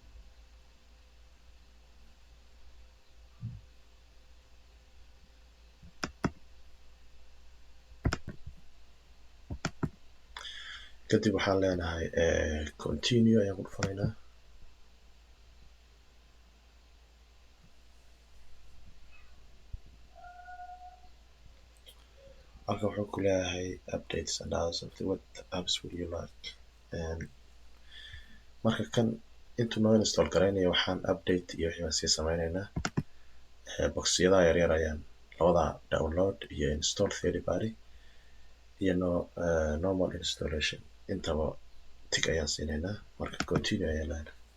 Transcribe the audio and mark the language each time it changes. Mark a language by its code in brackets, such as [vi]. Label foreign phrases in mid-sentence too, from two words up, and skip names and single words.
[so] kadib waxaan leenahay continue ayaan ku dhufanaynaa. halkan wuxuu ku leeyahay [en] updates and others of the what apps would you like. [so] marka kan intuu noo install garaynayo waxaan update iyo wixii baan sii sameyneynaa. boxyada yaryar ayaan labada download iyo install [en] third party [so] iyo [en] normal installation [so] intaba tig ayaan siineynaa. marka continue ayaan leenahay.